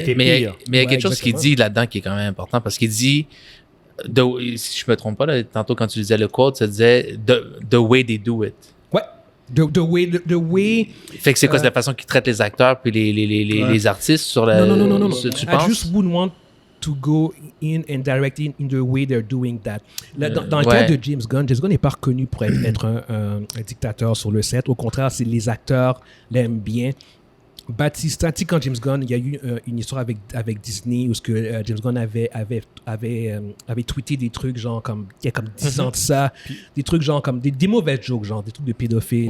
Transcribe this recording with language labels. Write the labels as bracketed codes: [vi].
[fr] Mais il y a quelque chose qu'il dit là-dedans qui est quand même important parce qu'il dit, si je me trompe pas, là, tantôt quand tu disais le quote, ça disait [en] the way they do it. Ouais. The way. [fr] Fait que c'est quoi, c'est la façon qu'ils traitent les acteurs puis les artistes sur la. Non. Tu penses? [en] I just wouldn't want to go in and direct in the way they're doing that. [fr] Là, dans le cas de James Gunn n'est pas reconnu pour être un dictateur sur le set. Au contraire, les acteurs l'aiment bien. Batista, tu sais, quand James Gunn, il y a eu une histoire avec Disney où James Gunn avait tweeté des trucs genre comme il y a comme 10 ans de ça, des trucs genre comme des mauvais jokes, genre des trucs de pédophiles.